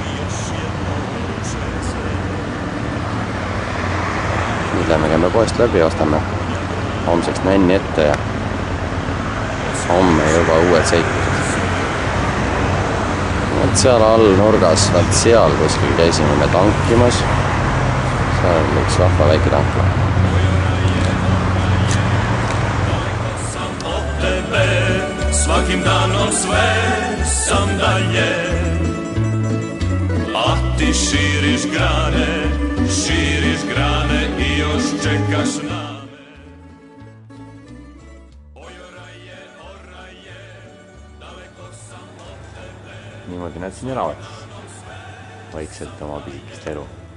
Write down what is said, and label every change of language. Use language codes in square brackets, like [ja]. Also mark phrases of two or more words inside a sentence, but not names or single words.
[et] Nüüd lähme käime poest läbi ja ostame homseks nänni ette ja homme juba uued seikused. Seal all nurgas, seal kuskil käisime me tankimas. Seal on üks vahva väike tankla. [hr] Svakim danom sve sam dalje, a ti širiš grane i još čekaš na me. Oj, oraje, daleko sam od tebe. [et] Niimoodi näed siin elavad vaikselt oma pisikest elu.